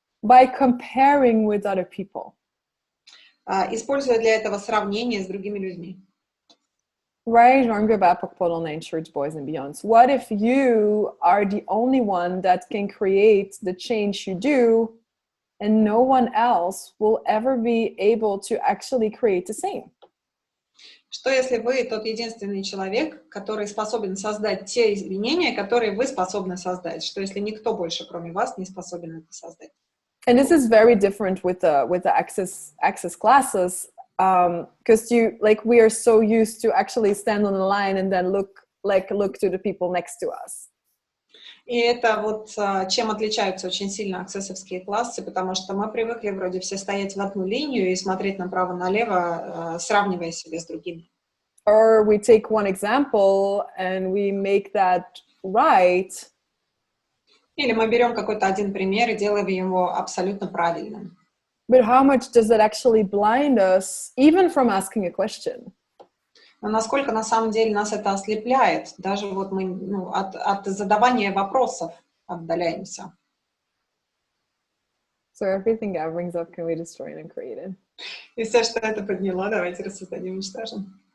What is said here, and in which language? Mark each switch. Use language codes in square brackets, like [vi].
[en] By comparing with other people. [ru] Используя для этого сравнение с другими людьми. [en] Right, church boys and beyonds. What if you are the only one that can create the change you do, and no one else will ever be able to actually create the same? [ru] Что если вы тот единственный человек, который способен создать те изменения, которые вы способны создать? Что если никто больше, кроме вас, не способен это создать? [en] And this is very different with the access classes, because we are so used to actually stand on the line and then look to the people next to us. [ru] И это вот чем отличаются очень сильно аксессовские классы, потому что мы привыкли вроде все стоять в одну линию и смотреть направо-налево, сравнивая себя с другими. [en] Or we take one example and we make that right. [ru] Или мы берем какой-то один пример и делаем его абсолютно правильным. [en] But how much does that actually blind us, even from asking a question? [ru] Но насколько на самом деле нас это ослепляет, даже вот мы от задавания вопросов отдаляемся. [en] So everything God brings up, can we destroy and create it? [ru] И все, что это подняло, давайте рассоздадим и уничтожим.